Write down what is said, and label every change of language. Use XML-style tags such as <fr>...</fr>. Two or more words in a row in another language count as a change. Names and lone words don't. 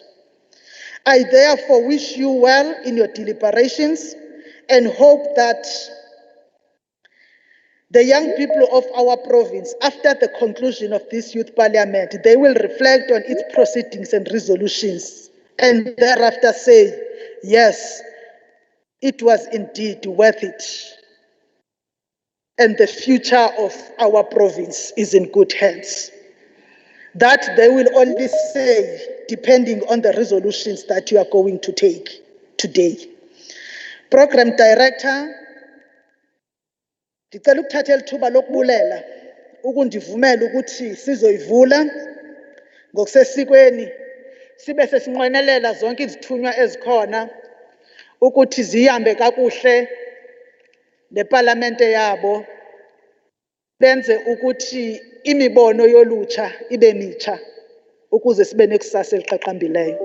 <en>I therefore wish you well in your deliberations and hope that the young people of our province, after the conclusion of this youth parliament, they will reflect on its proceedings and resolutions and thereafter say, yes, it was indeed worth it. And the future of our province is in good hands. That they will only say, depending on the resolutions that you are going to take today. Program Director,</en> <xh>ngicela ukuthatha ithuba lokubulela ukundivumela ukuthi sizoyivula ngokusesikweni sibe sesinqwenelela zonke izithunywa ezikhona ukuthi zihambe kakuhle neparlamente yabo benze ukuthi imibono yolutsha ibe mitsha ukuze sibe nekusasa eliqaqambileyo.</xh>